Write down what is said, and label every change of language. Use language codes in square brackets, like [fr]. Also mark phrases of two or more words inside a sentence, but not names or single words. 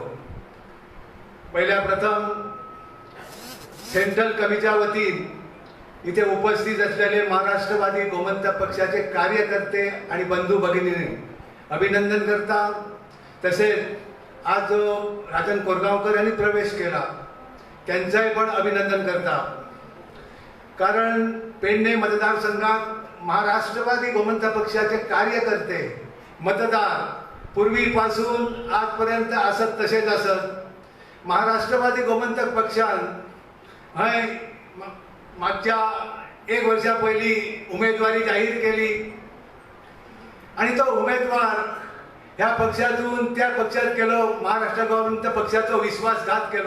[mr] पहिल्या प्रथम सेंट्रल कमिटीच्या वतीन इथे उपस्थित असलेले महाराष्ट्रवादी गोमंतक पक्षाचे कार्यकर्ते आणि बंधू भगिनींनी अभिनंदन करता. तसेच आज जो राजन कोरगावकर यांनी प्रवेश केला त्यांचाही पण अभिनंदन करता. कारण पेडणे मतदारसंघात महाराष्ट्रवादी गोमंतक पक्षाचे कार्यकर्ते मतदार पूर्वीपासून आजपर्यंत असत तसेच असत. [kok] महाराष्ट्रवादी गोमंतक पक्षान हय मागच्या 1 वर्षा पहिली उमेदवारी जाहीर केली आणि तो उमेदवार ह्या पक्षातून त्या पक्षात गेलो, महाराष्ट्र गोमंतक पक्षाचो विश्वासघात केलो.